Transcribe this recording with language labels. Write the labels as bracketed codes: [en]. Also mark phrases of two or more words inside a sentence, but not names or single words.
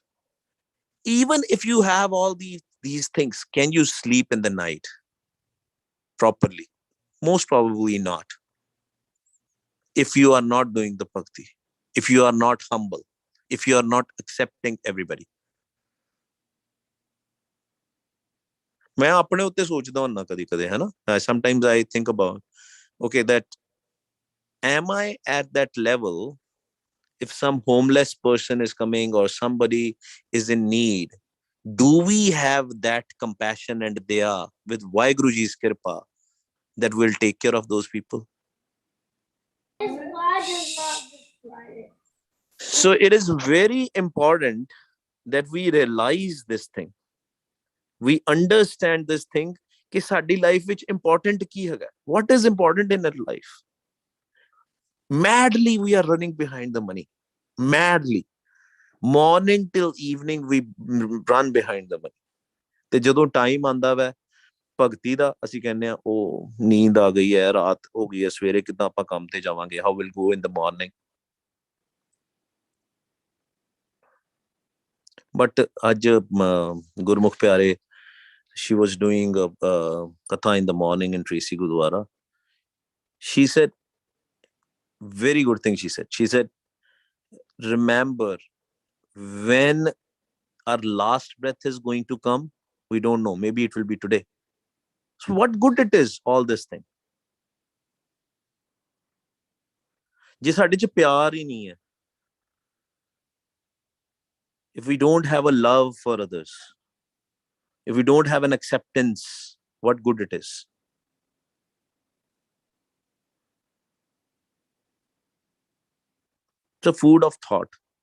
[en] Even if you have all these things, can you sleep in the night properly? Most probably not. If you are not doing the bhakti, if you are not humble, if you are not accepting everybody. [pa] ਮੈਂ ਅਪਣੇ ਉੱਤੇ ਸੋਚਦਾ ਹਾਂ ਨਾ ਕਦੀ-ਕਦੀ, ਹੈ ਨਾ? [en] Sometimes I think about, okay, that am I at that level? If some homeless person is coming or somebody is in need, do we have that compassion and daya with Vaheguru Ji's kirpa that will take care of those people? So it is very important that we realize this thing. We understand this thing [pa] कि साडी life which important की है. [en] What is important in our life? Madly we are running behind the money. Madly. Morning till evening we run behind the money. [pa] ਤੇ ਜਦੋਂ ਟਾਈਮ ਆਂਦਾ ਵੈ ਭਗਤੀ ਦਾ, ਅਸੀਂ ਕਹਿੰਦੇ ਆ ਉਹ ਨੀਂਦ ਆ ਗਈ ਹੈ, ਰਾਤ ਹੋ ਗਈ ਹੈ, ਸਵੇਰੇ ਕਿੱਦਾਂ ਆਪਾਂ ਕੰਮ ਤੇ ਜਾਵਾਂਗੇ, [en] how will go in the morning. [pa] ਬਟ ਅੱਜ ਗੁਰਮੁਖ ਪਿਆਰੇ, [en] she was doing a katha in the morning in Tracy Gurdwara. She said, very good thing she said, remember, when our last breath is going to come, we don't know, maybe it will be today. So what good it is, all this thing, [pa] ਜੇ ਸਾਡੇ ਚ ਪਿਆਰ ਹੀ ਨਹੀਂ ਹੈ, [en] if we don't have a love for others, if we don't have an acceptance, what good it is? It's a food of thought.